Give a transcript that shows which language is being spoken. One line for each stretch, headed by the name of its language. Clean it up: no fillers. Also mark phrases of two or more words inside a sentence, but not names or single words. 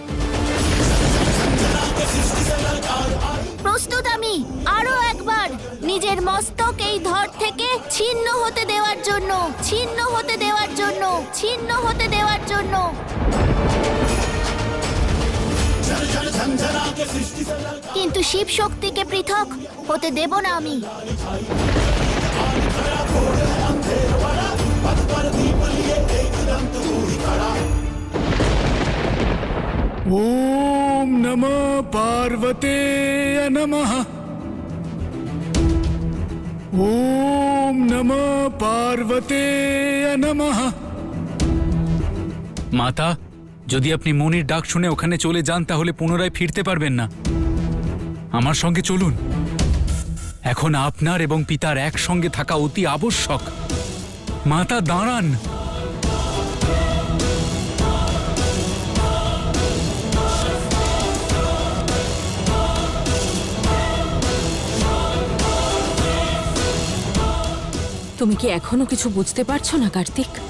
Bangla: প্রস্তুত আমি আরো একবার নিজের মস্তক এই ধর থেকে ছিন্ন হতে দেওয়ার জন্য, ছিন্ন হতে দেওয়ার জন্য, ছিন্ন হতে দেওয়ার জন্য। কিন্তু শিব শক্তিকে পৃথক হতে দেব না আমি।
Sanskrit: ओम नमः पार्वते नमः। ओम नमः पार्वते नमः।
Bangla: মাতা, যদি আপনি মনির ডাক শুনে ওখানে চলে যান তাহলে পুনরায় ফিরতে পারবেন না। আমার সঙ্গে চলুন। এখন আপনার এবং পিতার একসঙ্গে থাকা অতি আবশ্যক। মাতা, দাঁড়ান। তুমি কি এখনো কিছু বুঝতে পারছো না কার্তিক?